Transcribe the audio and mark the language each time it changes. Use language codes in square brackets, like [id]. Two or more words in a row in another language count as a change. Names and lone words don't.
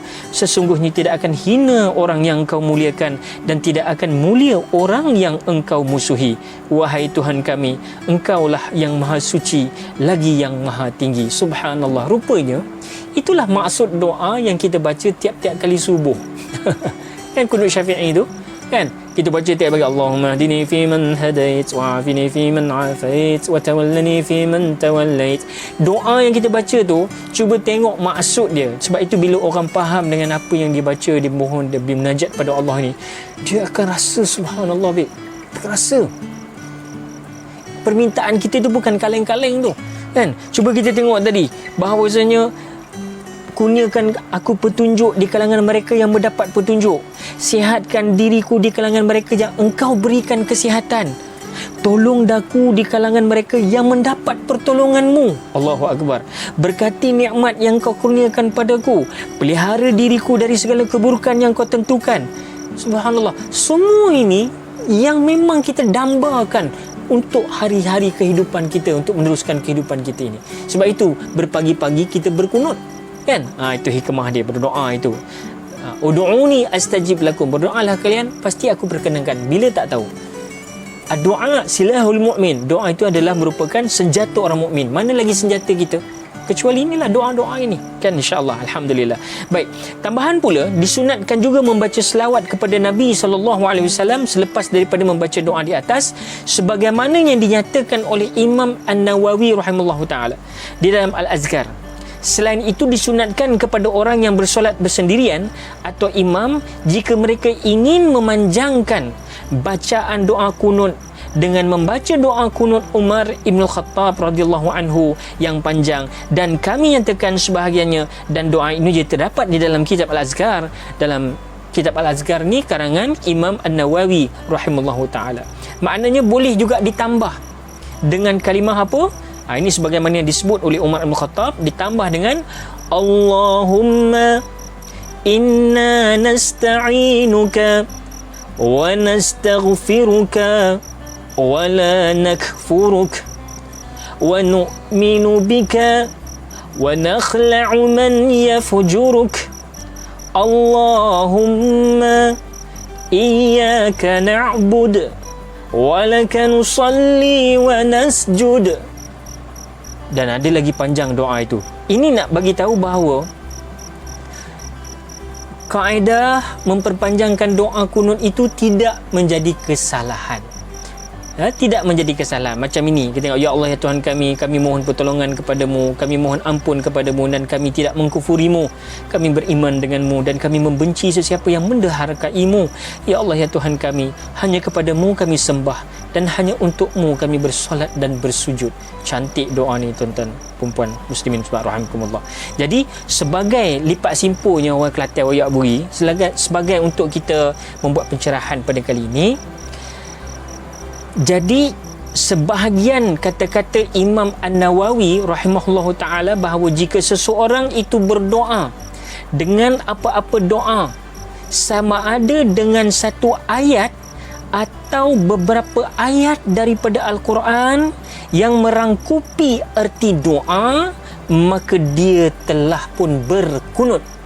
[ms] Sesungguhnya tidak akan hina orang yang Engkau muliakan, dan tidak akan mulia orang yang Engkau musuhi. Wahai Tuhan kami, Engkaulah yang maha suci lagi yang maha tinggi. Subhanallah. Rupanya itulah maksud doa yang kita baca tiap-tiap kali subuh. Kan kunut Syafi'i itu kan kita baca tiap pagi, [ar] اللهم اهدني فيمن هديت، وعافني فيمن عافيت، وتولني فيمن توليت. [ms] Doa yang kita baca tu, cuba tengok maksud dia. Sebab itu bila orang faham dengan apa yang dia baca, dia mohon, dia bermunajat pada Allah ni, dia akan rasa subhanallah, babe, terasa permintaan kita tu bukan kaleng-kaleng tu kan. Cuba kita tengok tadi bahawasanya kurniakan aku petunjuk di kalangan mereka yang mendapat petunjuk. Sihatkan diriku di kalangan mereka yang Engkau berikan kesihatan. Tolong daku di kalangan mereka yang mendapat pertolongan-Mu. [ar] الله أكبر. [ms] Berkati nikmat yang Kau kurniakan padaku. Pelihara diriku dari segala keburukan yang Kau tentukan. Subhanallah. Semua ini yang memang kita dambakan untuk hari-hari kehidupan kita, untuk meneruskan kehidupan kita ini. Sebab itu berpagi-pagi kita berkunut kan. Itu hikmah dia berdoa itu. [ar] ادعوني أستجب لكم, [ms] berdoalah kalian pasti aku perkenankan. Bila tak tahu. Doa [ar] سلاح المؤمن. [ms] Doa itu adalah merupakan senjata orang mukmin. Mana lagi senjata kita kecuali inilah doa-doa ini kan, [ar] إن شاء الله. Alhamdulillah. [ms] Baik, tambahan pula disunatkan juga membaca selawat kepada Nabi SAW selepas daripada membaca doa di atas, sebagaimana yang dinyatakan oleh Imam An-Nawawi [ar] رحمه الله تعالى [ms] di dalam Al-Azkar. Selain itu disunatkan kepada orang yang bersolat bersendirian atau imam, jika mereka ingin memanjangkan bacaan doa kunut, dengan membaca doa kunut Umar Ibn Khattab [ar] رضي الله عنه [ms] yang panjang, dan kami nyatakan sebahagiannya, dan doa ini juga terdapat di dalam kitab Al-Azkar. Dalam kitab Al-Azkar ni karangan Imam An-Nawawi [ar] رحمه الله تعالى. [ms] Maknanya boleh juga ditambah dengan kalimah apa? Ini sebagaimana yang disebut oleh Umar Ibn Khattab, ditambah dengan [ar] اللهم إنا نستعينك ونستغفرك ولا نكفرك ونؤمن بك ونخلع من يفجرك. اللهم إياك نعبد ولك نصلي ونسجد. [ms] Dan ada lagi panjang doa itu. Ini nak bagi tahu bahawa kaedah memperpanjangkan doa kunut itu tidak menjadi kesalahan. tidak menjadi kesalahan. Macam ini kita tengok, ya Allah ya Tuhan kami mohon pertolongan kepadamu, kami mohon ampun kepadamu, dan kami tidak mengkufurimu, kami beriman denganmu, dan kami membenci sesiapa yang menderhakaimu. Ya Allah ya Tuhan kami, hanya kepadamu kami sembah, dan hanya untukmu kami bersolat dan bersujud. Cantik doa ni tuan-tuan, perempuan [ar] مسلمين رحمكم الله. [ms] Jadi sebagai lipat simpunya orang Kelantan Wayak Buri, sebagai untuk kita membuat pencerahan pada kali ini, jadi sebahagian kata-kata Imam An-Nawawi [ar] رحمه الله تعالى [ms] bahawa jika seseorang itu berdoa dengan apa-apa doa, sama ada dengan satu ayat atau beberapa ayat daripada Al-Quran yang merangkupi erti doa, maka dia telah pun berkunut.